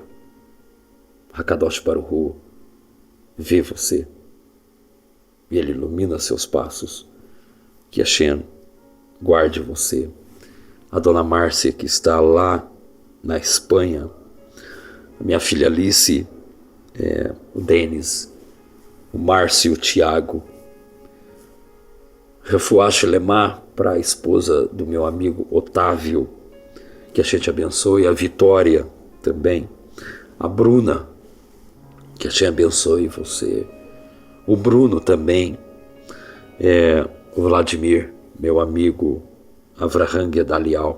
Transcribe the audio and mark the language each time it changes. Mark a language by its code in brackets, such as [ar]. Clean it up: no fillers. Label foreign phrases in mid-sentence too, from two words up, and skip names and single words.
[he] Hakadosh Baruch Hu [pt] vê você e ele ilumina seus passos. Que a Shen guarde você. A dona Márcia, que está lá na Espanha, a minha filha Alice, o Denis, o Márcio, o Tiago. [he] Refuah shlema [pt] para a esposa do meu amigo Otávio, que a gente abençoe. A Vitória também. A Bruna, que a gente abençoe você. O Bruno também. O Vladimir, meu amigo Avraham Gedalial.